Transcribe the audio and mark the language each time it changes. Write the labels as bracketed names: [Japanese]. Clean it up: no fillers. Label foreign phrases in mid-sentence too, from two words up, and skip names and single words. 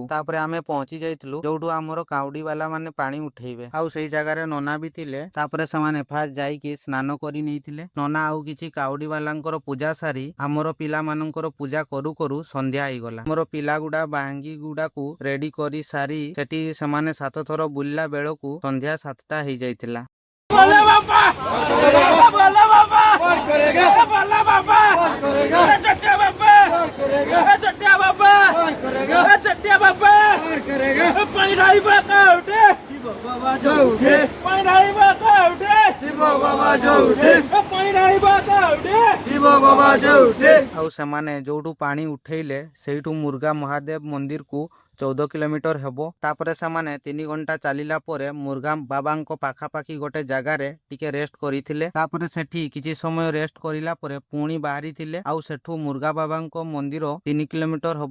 [Odia] ତାପରେ ଆମେ ପହଞ୍ଚି ଯାଇଥିଲୁ ଯୋଉଠୁ ଆମର କାଉଡି ବାଲା ମାନେ ପାଣି ଉଠେଇବେ, ଆଉ ସେଇ ଜାଗାରେ ନନା ବି ଥିଲେ। ତାପରେ ସେମାନେ ଫାଷ୍ଟ ଯାଇକି ସ୍ନାନ କରି ନେଇଥିଲେ। ନନା ଆଉ କିଛି କାଉଡି ବାଲାଙ୍କର ପୂଜା ସାରି ଆମର ପିଲାମାନଙ୍କର ପୂଜା କରୁ କରୁ ସନ୍ଧ୍ୟା ହେଇଗଲା। ଆମର ପିଲା ଗୁଡା ବାହାଙ୍ଗି ଗୁଡାକୁ ରେଡି କରି ସାରି ସେଠି ସେମାନେ 7 ଥର ବୁଲିଲା ବେଳକୁ ସନ୍ଧ୍ୟା 7ଟା ହେଇଯାଇଥିଲା। [Hindi] भोला बाबा भोला बाबा भोला बाबा चट्टिया बाबा चट्टिया बाबा चट्टिया बाबा पानी ढाई बाका उठे पानी ढाई बाका उठे बाबा जो उठे पानी ढाई बाका उठे बाबा जो उठे। [Odia] ଆଉ ସେମାନେ ଯୋଉଠୁ ପାଣି ଉଠେଇଲେ ସେଇଠୁ ମୁର୍ଗା ମହାଦେବ ମନ୍ଦିରକୁ 14 କିଲୋମିଟର ହେବ। ତାପରେ ସେମାନେ 3 ଘଣ୍ଟା ଚାଲିଲା ପରେ ମୁର୍ଗା ବାବାଙ୍କ ପାଖାପାଖି ଗୋଟେ ଜାଗାରେ ଟିକେ ରେଷ୍ଟ କରିଥିଲେ। ତାପରେ ସେଠି କିଛି ସମୟ ରେଷ୍ଟ କରିଲା ପରେ ପୁଣି ବାହାରିଥିଲେ ଆଉ ସେଠୁ ମୁର୍ଗା ବାବାଙ୍କ ମନ୍ଦିର 3 କିଲୋମିଟର ହେବ।